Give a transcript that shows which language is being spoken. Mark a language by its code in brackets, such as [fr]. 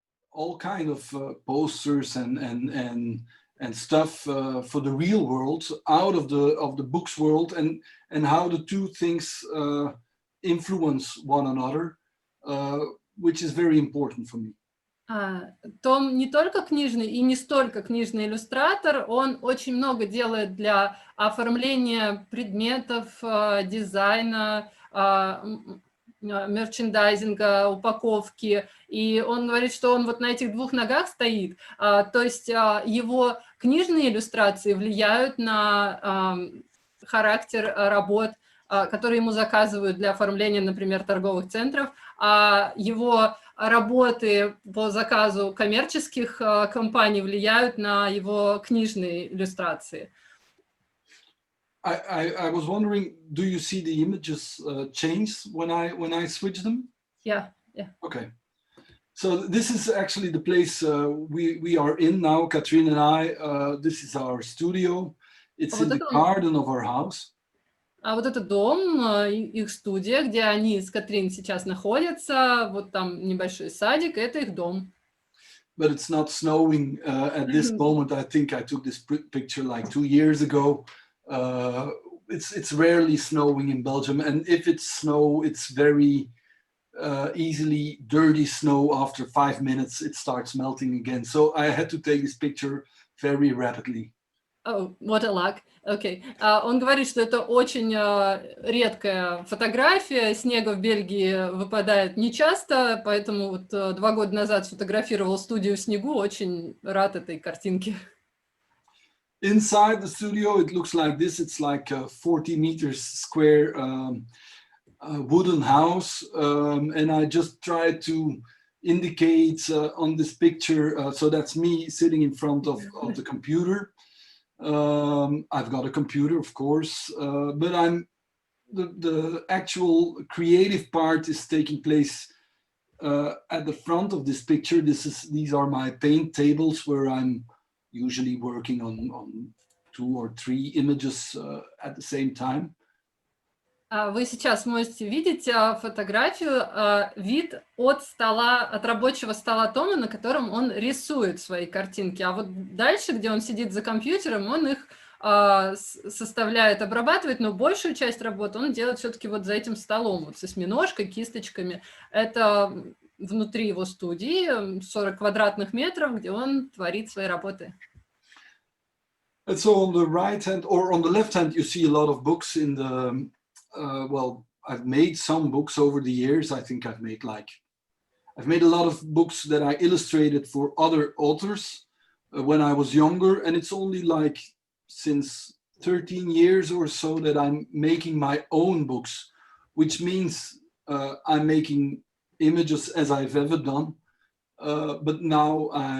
[en] all kind of posters and stuff for the real world out of the books world, and how the two things influence one another, which is very important for me. [ru] Том не только книжный и не столько книжный иллюстратор, он очень много делает для оформления предметов, дизайна, мерчендайзинга, упаковки. И он говорит, что он вот на этих двух ногах стоит. То есть его книжные иллюстрации влияют на характер работ, которые ему заказывают для оформления, например, торговых центров, а его работы по заказу коммерческих компаний влияют на его книжные иллюстрации. [en] I was wondering, do you see the images change when I switch them? Yeah. Okay. So this is actually the place we are in now, Katrine and I. This is our studio. It's in the garden of our house. [ru] А вот это дом, их студия, где они с Катрин сейчас находятся. Вот там небольшой садик, это их дом. [en] But it's not snowing at this moment. I think I took this picture like 2 years ago. It's rarely snowing in Belgium, and if it's snow, it's very easily dirty snow. After 5 minutes, it starts melting again. So I had to take this picture very rapidly. Oh, what a luck. [ru] Окей. Он говорит, что это очень редкая фотография. Снега в Бельгии выпадает нечасто, поэтому вот 2 года назад сфотографировал студию в снегу. Очень рад этой картинке. [en] Inside the studio, it looks like this. It's like a 40 meters square wooden house. And I just tried to indicate on this picture, so that's me sitting in front of the computer. I've got a computer, of course, but the actual creative part is taking place at the front of this picture. These are my paint tables where I'm usually working on 2 or 3 images at the same time. [ru] Вы сейчас можете видеть фотографию, вид от стола, от рабочего стола Тома, на котором он рисует свои картинки. А вот дальше, где он сидит за компьютером, он их составляет, обрабатывает, но большую часть работы он делает все-таки вот за этим столом, вот с осьминожкой, кисточками. Это внутри его студии, 40 квадратных метров, где он творит свои работы. [en] And so on the right hand or on the left hand, you see a lot of books in the well, I've made some books over the years. I think I've made a lot of books that I illustrated for other authors when I was younger, and it's only like since 13 years or so that I'm making my own books, which means I'm making images as I've ever done, but now